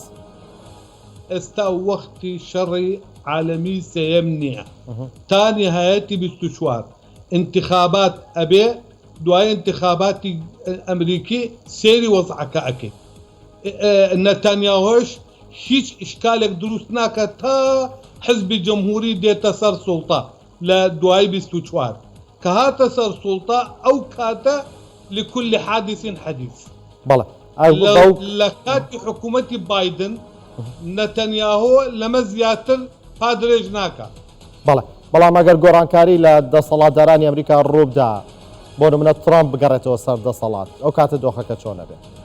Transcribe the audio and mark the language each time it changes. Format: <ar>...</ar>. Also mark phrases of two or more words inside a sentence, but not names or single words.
<ckb>ئێستا وەختی شەڕی عالەمی سێیەم نییە تا نهایەتی 24 انتخابات ئەبێ دوای انتخاباتی ئەمریکی سێری وەزعەکە ئەکەیت. نەتانیاهۆش هیچ ئیشکالێک دروست ناکات تا حزبی جەمهوری دێتە سەر سوڵتە لە دوای 24 کە هاتە سەر سوڵتە ئەو کاتە</ckb> <ar>لكل حادث حديث.</ar> <ckb>بەڵێ لە کاتی حکوومەتی بایدن نەتەنیاهۆ لەمە زیاتر پادرێژ ناکات. بەڵام ئەگەر گۆڕانکاری لە دەسەڵاتدارانی ئەمریکا ڕووبدا بۆ نمونە ترامپ بگەڕێتەوە سەر دەسەڵات ئەو کاتە دۆخەکە چۆنە بێت؟</ckb>